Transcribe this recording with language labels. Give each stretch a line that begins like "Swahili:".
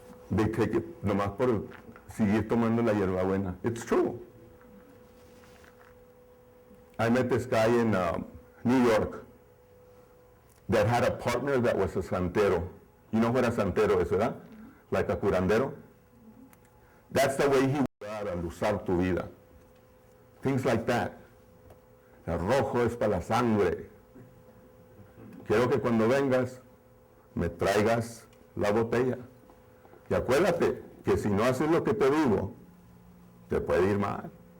English: They take it
Spanish: nomás por seguir tomando la hierbabuena.
English: It's true. I met this guy in New York that had a partner that was a santero. You know what a santero is,
Spanish: ¿verdad?
English: Like a curandero. That's the way he would
Spanish: endulzar tu vida.
English: Things like that.
Spanish: El rojo es para la sangre. Quiero que cuando vengas me traigas la botella. Y acuérdate que si no haces lo que te digo, te puede ir mal.